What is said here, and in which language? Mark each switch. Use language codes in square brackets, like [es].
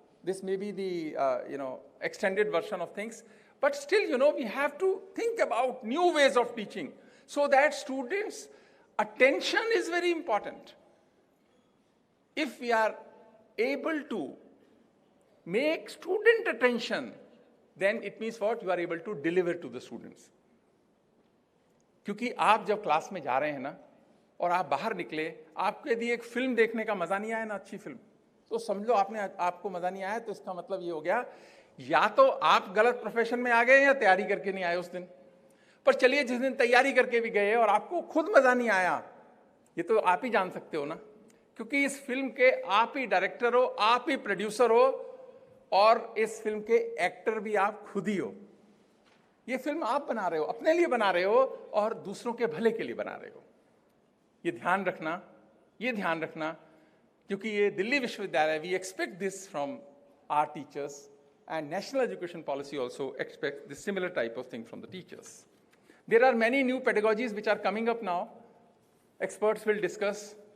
[en] This may be the, extended version of things. But still, we have to think about new ways of teaching so that students' attention is very important. If we are able to make student attention, then it means what? You are able to deliver to the students. [hi] क्योंकि आप जब class में जा रहे हैं ना और आप बाहर निकले, आपको यदि एक फिल्म देखने का मजा नहीं आया ना, अच्छी फिल्म, तो समझ लो आपको मजा नहीं आया, तो इसका मतलब ये हो गया या तो आप गलत प्रोफेशन में आ गए या तैयारी करके नहीं आए उस दिन। पर चलिए, जिस दिन तैयारी करके भी गए और आपको खुद मजा नहीं आया, ये तो आप ही जान सकते हो ना, क्योंकि इस फिल्म के आप ही डायरेक्टर हो, आप ही प्रोड्यूसर हो और इस फिल्म के एक्टर भी आप खुद ही हो। ये फिल्म आप बना रहे हो, अपने लिए बना रहे हो और दूसरों के भले के लिए बना रहे हो। ये ध्यान रखना, क्योंकि ये दिल्ली विश्वविद्यालय, [en] We expect this from our teachers, and national education policy also expects this similar type of thing from the teachers. There are many new pedagogies which are coming up now. Experts will discuss.